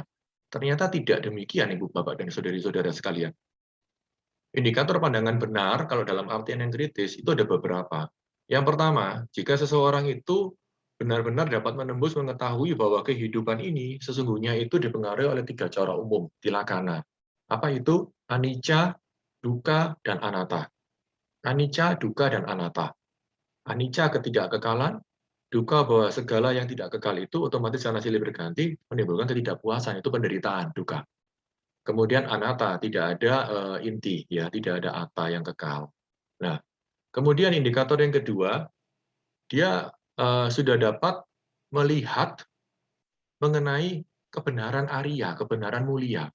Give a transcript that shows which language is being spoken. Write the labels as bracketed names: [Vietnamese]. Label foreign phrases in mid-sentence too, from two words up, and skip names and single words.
[Indonesian] Ternyata tidak demikian, Ibu, Bapak, dan saudari-saudara sekalian. Indikator pandangan benar, kalau dalam artian yang kritis, itu ada beberapa. Yang pertama, jika seseorang itu benar-benar dapat menembus mengetahui bahwa kehidupan ini sesungguhnya itu dipengaruhi oleh 3 cara umum, tilakana. Apa itu? [Pali] Anicca, dukkha, dan anatta. Anicca, dukkha, dan anatta. [Indonesian] Anicca, ketidakkekalan. Dukkha, bahwa segala yang tidak kekal itu otomatis karena silih berganti menimbulkan ketidakpuasan, itu penderitaan, dukkha. Kemudian anatta, tidak ada inti, ya, tidak ada atta yang kekal. Nah, Kemudian indikator yang kedua, dia sudah dapat melihat mengenai kebenaran Arya, kebenaran mulia.